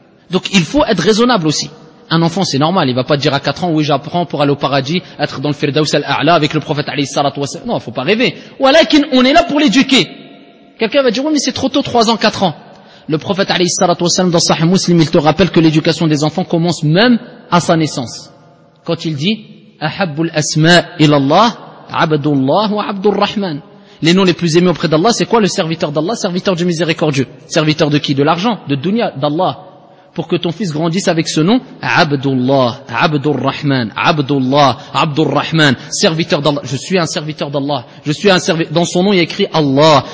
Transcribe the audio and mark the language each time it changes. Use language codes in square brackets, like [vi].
[fr] Donc, il faut être raisonnable aussi. Un enfant, c'est normal, il va pas dire à 4 ans, oui, j'apprends pour aller au paradis, être dans le Firdaus al-A'la avec le prophète, alayhi salatu wa sallam. Non, faut pas rêver. Walakin, on est là pour l'éduquer. Quelqu'un va dire, oui, mais c'est trop tôt, 3 ans, 4 ans. Le prophète, alayhi salatu wa sallam, dans Sahih Muslim, il te rappelle que l'éducation des enfants commence même à sa naissance. Quand il dit, [ar] أحب الأسماء إلى الله عبد الله وعبد الرحمن. [fr] Les noms les plus aimés auprès d'Allah, c'est quoi? Le serviteur d'Allah, serviteur du miséricordieux. Serviteur de qui? De l'argent, de dunya, d'Allah. Pour que ton fils grandisse avec ce nom, Abdullah, Abdurrahman, Abdullah, Abdurrahman, serviteur d'Allah. Je suis un serviteur d'Allah. Je suis un serviteur. Dans son nom, il y a écrit Allah.